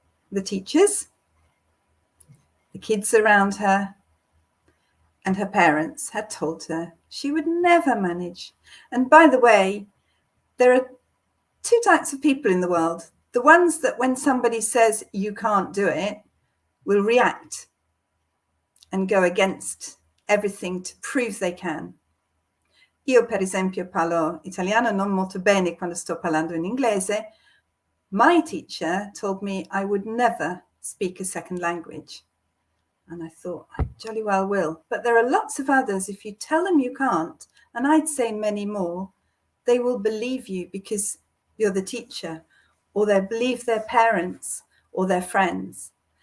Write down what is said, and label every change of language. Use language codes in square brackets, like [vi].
[en] The teachers, the kids around her, and her parents had told her she would never manage. And by the way, there are two types of people in the world. The ones that when somebody says you can't do it, will react and go against everything to prove they can. [it] Io, per esempio, parlo italiano non molto bene quando sto parlando in inglese. [en] My teacher told me I would never speak a second language. And I thought, I jolly well will. But there are lots of others, if you tell them you can't, and I'd say many more, they will believe you because you're the teacher, or they believe their parents or their friends.